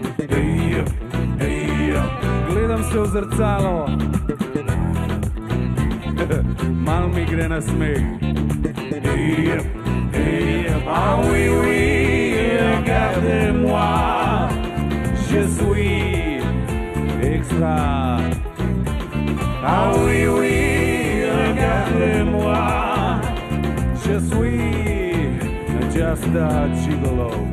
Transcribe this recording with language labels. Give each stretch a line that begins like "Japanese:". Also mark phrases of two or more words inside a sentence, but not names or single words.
Slovenian: Gledam se v zrcalo, mal mi gre na smeh.
French: Ah oui, oui, regardez-moi, je suis extra. Ah oui, oui, regardez-moi, je suis just a gigolo.